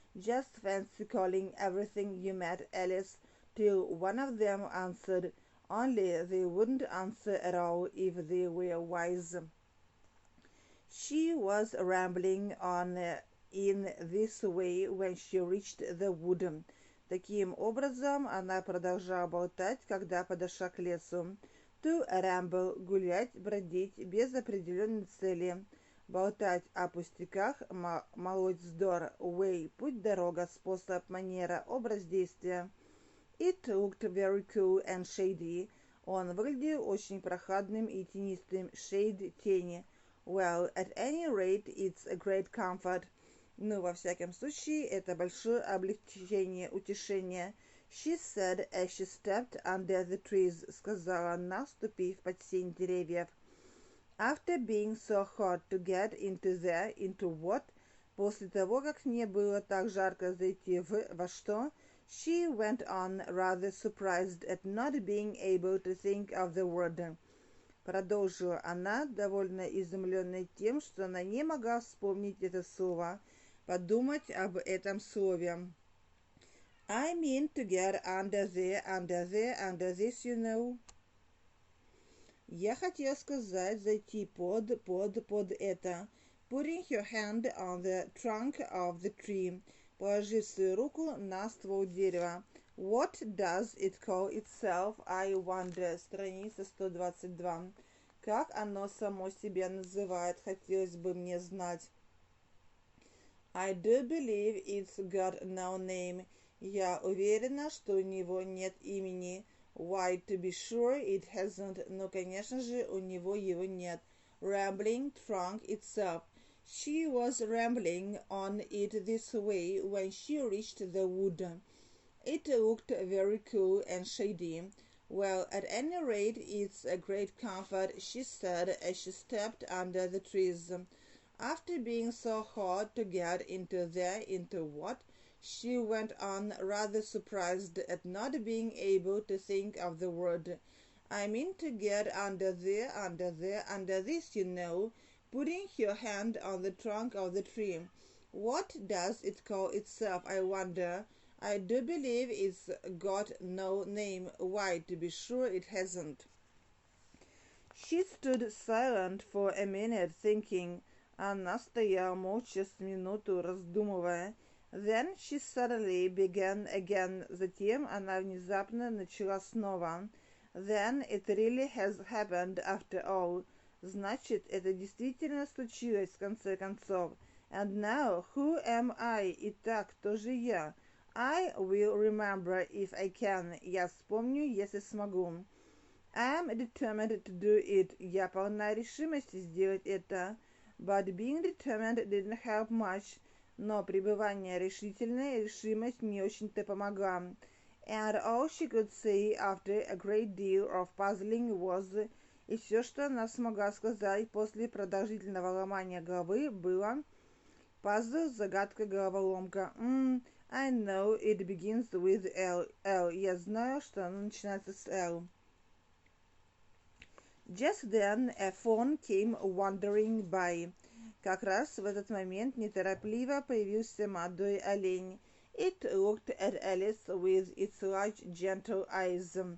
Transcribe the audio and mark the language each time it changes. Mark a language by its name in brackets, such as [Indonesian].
[English] Just fancy calling everything you met Alice till one of them answered, only they wouldn't answer at all if they were wise. She was rambling on in this way when she reached the wood. [Russian] Таким образом, она продолжала болтать, когда подошла к лесу. [English] To ramble, [Russian] гулять, бродить, без определенной цели. Болтать о пустяках, молоть вздор. Way, путь, дорога, способ, манера, образ действия. [English] It looked very cool and shady. [Russian] Он выглядел очень прохладным и тенистым. Shade, тени. [English] Well, at any rate, it's a great comfort. [Russian] Ну, во всяком случае, это большое облегчение, утешение. [English] She said as she stepped under the trees, [Russian] сказала она, вступив под сень деревьев. [English] After being so hot to get into what? [Russian] После того, как мне было так жарко зайти во что? [English] She went on, rather surprised at not being able to think of the word. [Russian] Продолжила она, довольно изумленная тем, что она не могла вспомнить это слово, подумать об этом слове. [English] I mean to get under this, you know. [Russian] Я хотела сказать, зайти под это. [English] Putting her hand on the trunk of the tree. [Russian] Положив свою руку на ствол дерева. [English] What does it call itself, I wonder? [Russian] Страница 122. Как оно само себя называет, хотелось бы мне знать. [English] I do believe it's got no name. [Russian] Я уверена, что у него нет имени. [English] Why, to be sure, it hasn't. [Russian] Но, конечно же, у него его нет. [English] Rambling trunk itself. She was rambling on it this way when she reached the wood. It looked very cool and shady. Well, at any rate, it's a great comfort, she said as she stepped under the trees. After being so hot to get into what? She went on, rather surprised at not being able to think of the word. I mean to get under this, you know, putting her hand on the trunk of the tree. What does it call itself, I wonder? I do believe it's got no name. Why, to be sure, it hasn't. She stood silent for a minute, thinking. [Russian] Она стояла молча с минуту, раздумывая. [English] Then she suddenly began again. [Russian] Затем она внезапно начала снова. [English] Then it really has happened after all. [Russian] Значит, это действительно случилось в конце концов. [English] And now, who am I? [Russian] Итак, кто же я? [English] I will remember if I can. [Russian] Я вспомню, если смогу. [English] I'm determined to do it. [Russian] Я полна решимости сделать это. [English] But being determined didn't help much. [Russian] Но пребывание решительной, решимость не очень-то помогла. [English] And all she could say after a great deal of puzzling was... [Russian] И все, что она смогла сказать после продолжительного ломания головы, было... Пазл, загадка, головоломка. [English] I know it begins with L. L. [Russian] Я знаю, что оно начинается с L. [English] Just then a fawn came wandering by. [Russian] Как раз в этот момент неторопливо появился молодой олень. [English] It looked at Alice with its large, gentle eyes.